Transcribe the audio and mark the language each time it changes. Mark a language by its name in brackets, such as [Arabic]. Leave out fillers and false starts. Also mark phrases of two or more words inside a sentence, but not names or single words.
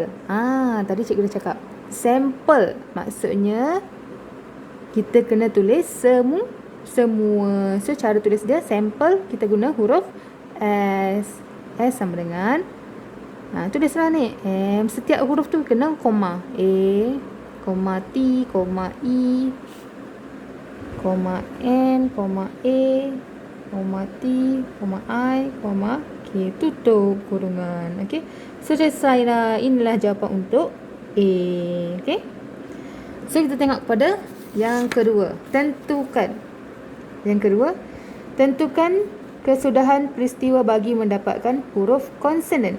[Malay] Tadi cikgu dah cakap. Sampel maksudnya kita kena tulis semua. So cara tulis dia sampel kita guna huruf S. S sama dengan tulislah ni M. Setiap huruf tu kena koma. A, koma T, koma E, koma N, koma A, koma T, koma I, koma K. Tutup kurungan. Okey. Selesailah. Inilah jawapan untuk A. Okey. So kita tengok pada yang kedua. Yang kedua, tentukan kesudahan peristiwa bagi mendapatkan huruf konsonan.